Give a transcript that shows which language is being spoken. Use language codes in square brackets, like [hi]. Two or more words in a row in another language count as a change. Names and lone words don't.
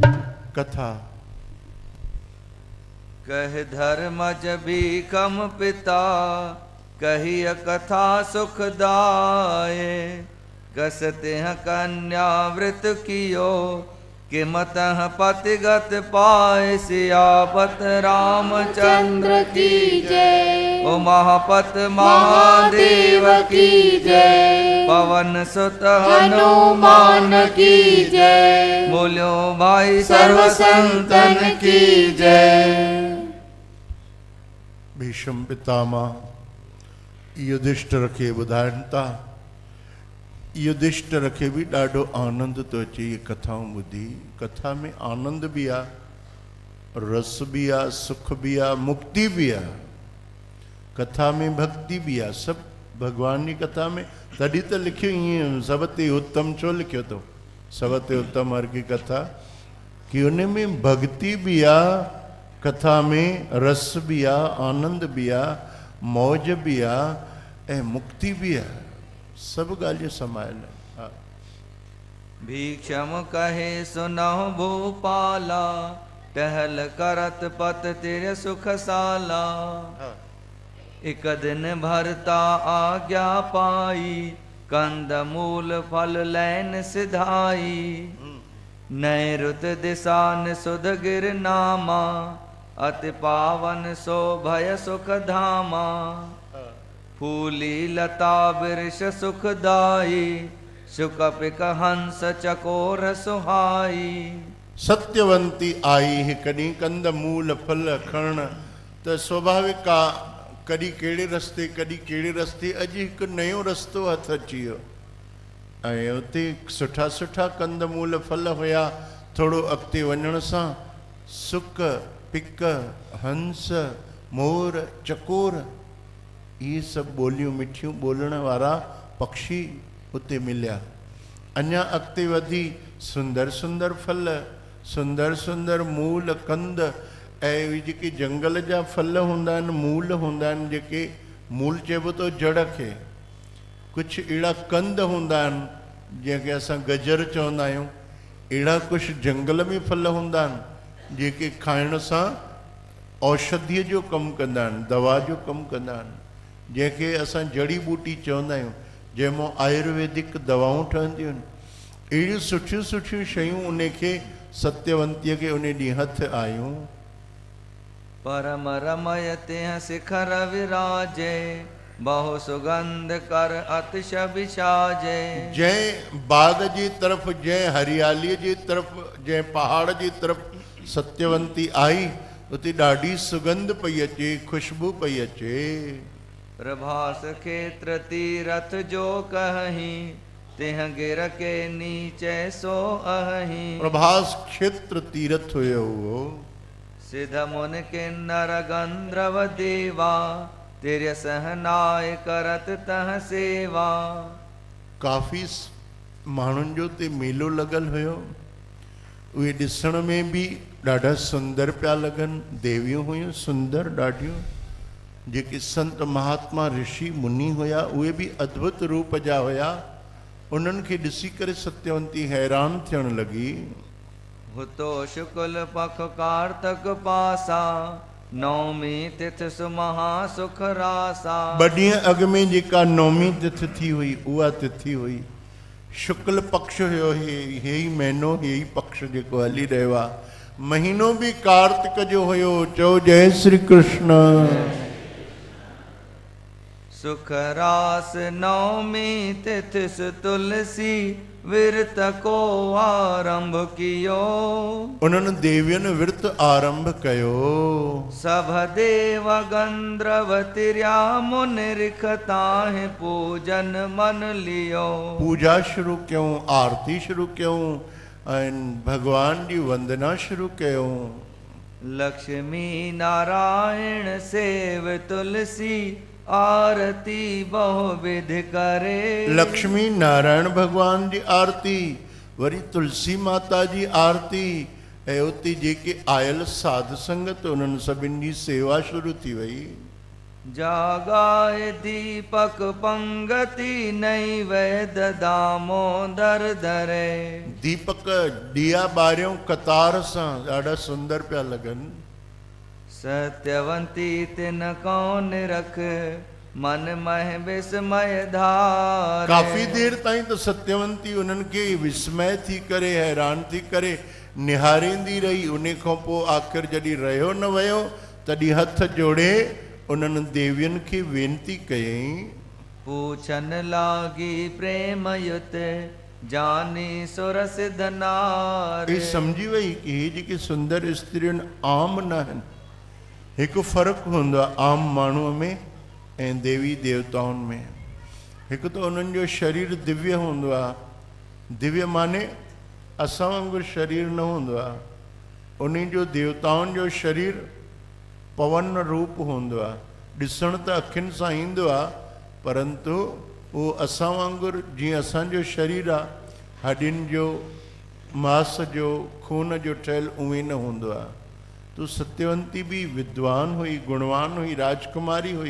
[hi] कथा कह धर्मज भी कम पिता, कहिय कथा सुखदाये। कसते हैं कन्या व्रत कियो, कि मतः पतिगत पाए। सियापत रामचंद्र की जय, उमापत महादेव की जय। पवन सुत हनुमान की जय, बोलो भाई सर्व संतन की जय। [sd] भीष्म पितामह युधिष्ठिर खे ॿुधाइनि था। युधिष्ठिर खे बि ॾाढो आनंद थो अचे इहे कथाऊं ॿुधी। कथा में आनंद बि आहे, रस बि आहे, सुख बि आहे, मुक्ति बि आहे। कथा में भक्ति बि आहे, सभु भॻवान जी कथा में। तॾहिं त लिखियो ईअं सब ते उत्तम छो लिखियो अथव, सब ते उत्तम [hi] हर की कथा, [sd] कि उन में भक्ति बि आहे, कथा में रस बि आहे, आनंद बि आहे, मौज बि आहे ऐं मुक्ति बि आहे। सब ॻाल्हियूं समायल आहिनि। [hi] भीक्षम कहे सुनहु भूपाला, टहल करत पत तेरे सुखसाला। एक दिन भरता आज्ञा पाई, कंद मूल फल लैन सिधाई। नए रुत दिशा निसुध गिर नामा, अति पावन सो भय सुख धामा। फूली लता वृष सुखदाई, सुकपिक हंस चकोर सुहाई। [sd] सत्यवंती आई है कॾहिं कंद मूल फल खण, त स्वाभाविक आहे कॾहिं कहिड़े रस्ते कॾहिं कहिड़े रस्ते। अॼु हिकु नयो रस्तो हथ अची वियो ऐं उते सुठा सुठा कंद मूल फल हुया। थोरो अॻिते वञण सां सुक पिक हंस मोर चकोर ये सब बोलियूं मिठियूं बोलण वारा पक्षी उते मिलिया। अञा अॻिते वधी सुंदर सुंदर फल, सुंदर सुंदर मूल कंद ऐं जेके जंगल जा फल हूंदा आहिनि, मूल हूंदा आहिनि, जेके मूल चइबो थो जड़ खे। कुझु अहिड़ा कंद हूंदा आहिनि जंहिंखे असां गजर चवंदा आहियूं। अहिड़ा कुझु जंगल में फल हूंदा आहिनि जेके खाइण सां औषधीअ जो कमु कंदा आहिनि, दवा जो कमु कंदा आहिनि, जंहिंखे असां जड़ी बूटी चवंदा आहियूं, जंहिंमां आयुर्वेदिक दवाऊं ठहंदियूं आहिनि। अहिड़ियूं सुठियूं सुठियूं शयूं उनखे सत्यवंतीअ खे उन ॾींहुं हथ आयूं। [hi] परम रमयते शिखर विराजे, बहु सुगंध कर अतिश विशाजे। [sd] जंहिं बाग जी तरफ़, जंहिं हरियालीअ जी तरफ़, जंहिं पहाड़ जी तरफ़ सत्यवंती आई, उते ॾाढी सुगंध पई अचे, खुशबू पई अचे। [hi] प्रभास खेत्र तीरथ जो कहीं, तिह गिर के नीचे सो अहीं। [sd] प्रभास क्षेत्र तीर्थ हुयो हुओ। [hi] सिद्ध मुन किन्नर गंधर्व देवा, तेरे सहनाय करत तह सेवा। [sd] काफ़ी माण्हुनि जो ते मेलो लॻल हुयो। उहे ॾिसण में बि ॾाढा सुंदर पिया लॻनि। देवियूं हुयूं सुंदर ॾाढियूं। जेके संत महात्मा ऋषि मुनि हुया उहे बि अद्भुत रूप जा हुया। उन्हनि खे ॾिसी करे सत्यवंती हैरान थियण लॻी। [hi] हुतो शुक्ल पख कार्तक पासा, नौमी तिथ सुमहा सुख रासा। [sd] बड़िया अग में जेका नौमी तिथ थी हुई उहा तिथि हुई शुक्ल पक्ष हुयो हे ही महीनो हे ही पक्ष जेको हली रहियो आहे। महीनो भी कार्तिक जो हुयो। चओ जय श्री कृष्ण। [hi] सुख रास नौमी तिथ तुलसी विरत को आरंभ कियो। [sd] उन्हनि देवियुनि विर्त आरंभ कयो। [hi] सभ देव गंधर्व तिर्या मुनिरिख ताहि पूजन मन लियो। [sd] पूजा शुरू क्यों, आरती शुरू क्यों, भगवान की वंदना शुरू क्यों। [hi] लक्ष्मी नारायण सेव तुलसी आरती बहुविध करे। [sd] लक्ष्मी नारायण भगवान जी आरती वरी तुलसी माता जी आरती ऐं उते जेके आयल साध संगत उन्हनि सभिनी जी सेवा शुरू थी वई। [hi] जागाए दीपक पंगति नैवेद दामोदर धरे। [sd] दीपक दिया ॿारियूं कतार सां ॾाढा सुंदर पिया लॻनि। [hi] सत्यवंती तिन कौन रख मन मह विस्मय धार। [sd] काफ़ी देर ताईं त सत्यवंती उन्हनि खे विस्मय थी करे हैरान थी करे निहारींदी रही। उन खां पोइ आख़िर जॾहिं रहियो न वियो तॾहिं हथ जोड़े उन्हनि देवियुनि खे वेनती कयईं। [hi] पूछन लागी प्रेम युत जानी सुर सिद्ध नार। [sd] ये समझी वई कि हे जेके सुंदर स्त्रियुनि आम न आहिनि। हिकु फ़र्क़ु हूंदो आहे आम माण्हूअ में ऐं देवी देवताउनि में। हिकु त उन्हनि जो शरीर दिव्य हूंदो आहे। दिव्य माने असां वांगुरु शरीर न हूंदो आहे। उन जो देवताउनि जो शरीर पवन रूप हूंदो आहे। ॾिसण त अखियुनि सां ईंदो आहे परंतु उहो असां वांगुरु जीअं असांजो शरीर आहे हॾियुनि जो मांस जो खून जो ठहियलु उहे न हूंदो आहे। तो सत्यवंती भी विद्वान हुई, गुणवान हुई, राजकुमारी हुई।